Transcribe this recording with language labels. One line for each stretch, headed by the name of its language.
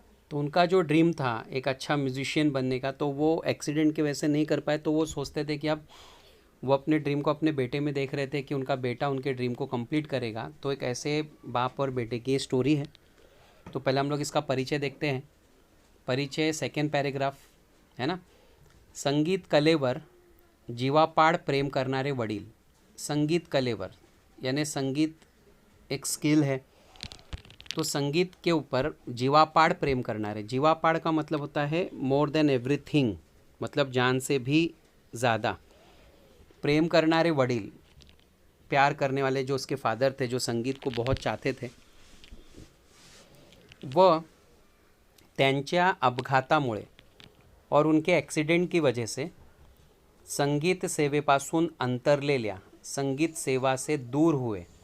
Hindi: तो उनका जो ड्रीम था एक अच्छा म्यूजिशियन बनने का, तो वो एक्सीडेंट की वजह से नहीं कर पाए। तो वो सोचते थे कि अब वो अपने ड्रीम को अपने बेटे में देख रहे थे कि उनका बेटा उनके ड्रीम को कंप्लीट करेगा। तो एक ऐसे बाप और बेटे की स्टोरी है। तो पहले हम लोग इसका परिचय देखते हैं। परिचय सेकेंड पैराग्राफ है ना।
Marathi: संगीत कलेवर जीवापाड प्रेम करणारे वडील।
Hindi: संगीत कलेवर यानी संगीत एक स्किल है, तो संगीत के ऊपर
Marathi: जीवापाड प्रेम करणारे।
Hindi: जीवापाड का मतलब होता है मोर देन एवरीथिंग, मतलब जान से भी ज़्यादा।
Marathi: प्रेम करणारे वडील,
Hindi: प्यार करने वाले जो उसके फादर थे, जो संगीत को बहुत चाहते थे, वह
Marathi: त्यांच्या अपघातामुळे
Hindi: और उनके एक्सीडेंट की वजह से
Marathi: संगीत सेवेपासून अंतरलेल्या,
Hindi: संगीत सेवा से दूर हुए।